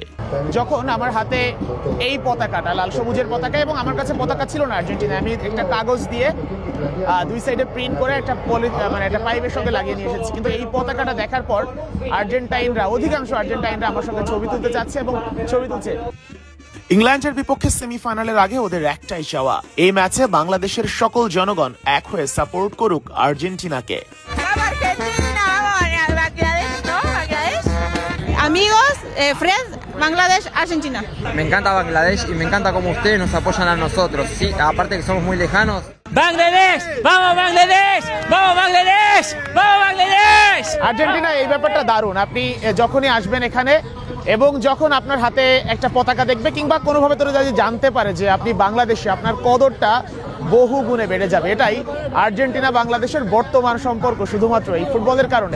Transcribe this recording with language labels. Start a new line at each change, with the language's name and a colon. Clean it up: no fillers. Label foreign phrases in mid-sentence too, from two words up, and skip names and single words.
Bangla: যখন আমার হাতে এই পতাকাটা, লাল সবুজের পতাকা, এবং আমার কাছে পতাকা ছিল না আর্জেন্টিনায়, আমি একটা কাগজ দিয়ে 2 সাইডে প্রিন্ট করে একটা একটা পাইপের সঙ্গে লাগিয়ে নিয়ে এসেছি। কিন্তু এই পতাকাটা দেখার পর অধিকাংশ আর্জেন্টাইনরা আমার সঙ্গে ছবি তুলতে চাচ্ছে এবং ছবি তুলছে। ইংল্যান্ডের বিপক্ষে সেমিফাইনালের আগে ওদের একটাই চাওয়া, এই ম্যাচে বাংলাদেশের সকল জনগণ এক হয়ে সাপোর্ট করুক আর্জেন্টিনাকে।
Spanish: Amigos, friends, Bangladesh, Argentina. Me encanta Bangladesh y me encanta cómo ustedes nos apoyan a nosotros. Sí, aparte que somos muy lejanos. Bangladesh, vamos Bangladesh, vamos Bangladesh, vamos Bangladesh.
Bangla: আর্জেন্টিনা এই ব্যাপারটা দারুণ। আপনি যখনই আসবেন এখানে এবং যখন আপনার হাতে একটা পতাকা দেখবে কিংবা কোনোভাবে তোরা যদি জানতে পারে যে আপনি বাংলাদেশি, আপনার কদরটা বহু গুণে বেড়ে যাবে। এটাই আর্জেন্টিনা বাংলাদেশের বর্তমান সম্পর্ক, শুধুমাত্র এই ফুটবলের কারণে।